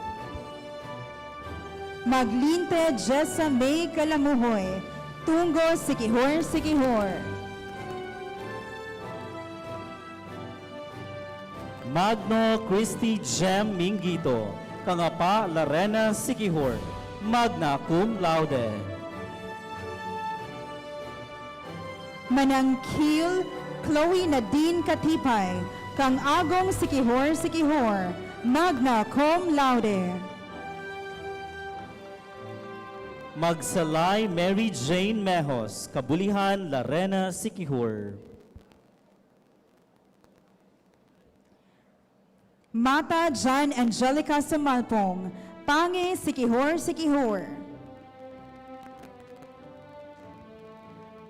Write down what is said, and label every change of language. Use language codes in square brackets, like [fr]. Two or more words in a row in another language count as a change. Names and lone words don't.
[en] Maglinte Jessa May Kalamuhoy, Tungo Siquijor Siquijor. Magno Christy Jem Mingito, Kangapa Larena Siquijor, magna cum laude. Manangkil Chloe Nadine Katipay, Kang Agong Siquijor Siquijor, magna cum laude. Magsalay Mary Jane Mejos, Kabulihan Larena Siquijor. Mata Jan Angelica Sumalpong, Pange Siquijor Siquijor.